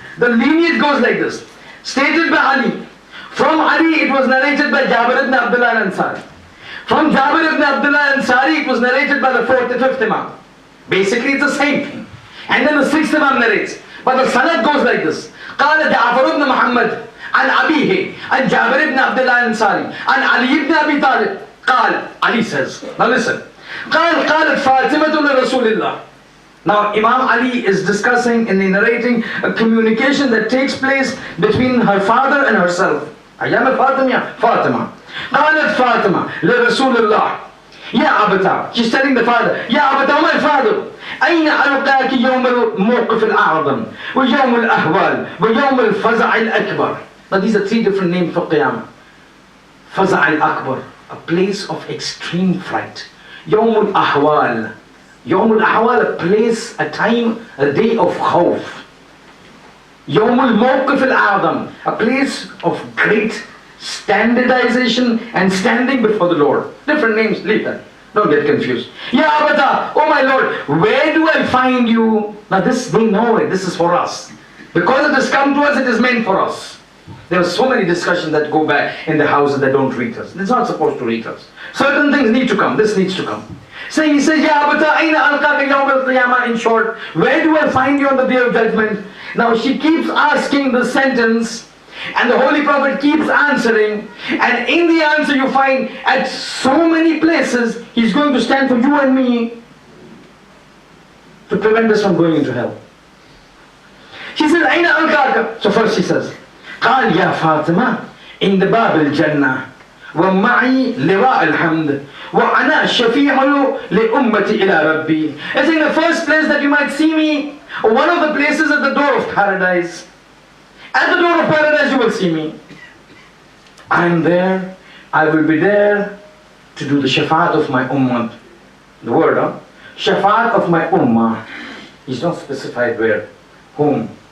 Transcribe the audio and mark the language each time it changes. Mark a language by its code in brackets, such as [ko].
[en] The lineage goes like this. Stated by Ali. From Ali it was narrated by Jabir ibn Abdullah al-Ansari. From Jabir ibn Abdullah al-Ansari it was narrated by the fourth and fifth Imam. Basically it's the same thing. And then the sixth Imam narrates. But the sanad goes like this. [ar] قال جعفر بن محمد عن أبيه عن جابر بن عبد الله الأنصاري عن علي بن أبي طالب قال. [en] Ali says, now listen. [ar] قالت فاطمة لرسول الله. [en] Now Imam Ali is discussing and narrating a communication that takes place between her father and herself. Ayyame Fatimiya, Fatima. [ar] قالت فاطمة لرسول الله يا أبتا. [en] She's telling the father, [ar] يا أبتا, [en] my father, [ar] أين ألقاك يوم الموقف الأعظم ويوم الأهوال ويوم الفزع الأكبر. [en] Now these are three different names for Qiyamah. [ar] فزع الأكبر, [en] a place of extreme fright. [ar] يوم الأهوال, يوم الأحوال, [en] a place, a time, a day of khawf. [ar] يوم الموقف الأعظم, [en] a place of great standardization and standing before the Lord. Different names, leave that. Don't get confused. [ar] Ya Abata, [en] oh my Lord, where do I find you? Now this, they know it, this is for us. Because it has come to us, it is meant for us. There are so many discussions that go back in the houses that don't reach us. It's not supposed to reach us. Certain things need to come, this needs to come. So he says, [ar] Ya Abata, Aina alqaka yawm al-qiyamah, [en] in short, where do I find you on the Day of Judgment? Now she keeps asking the sentence, and the Holy Prophet keeps answering, and in the answer you find at so many places he's going to stand for you and me. to prevent us from going into hell. He says, [ar] Aina alqaka? [en] So first he says, [ar] قال يا فاطمة عند باب الجنة ومعي لواء الحمد وأنا الشفيع لأمتي إلى ربي. [en] It's in the first place that you might see me, one of the places at the door of paradise. At the door of paradise you will see me. I am there, I will be there to do the Shafa'at of my ummah. The word, Shafa'at of my ummah. He's not specified where, whom.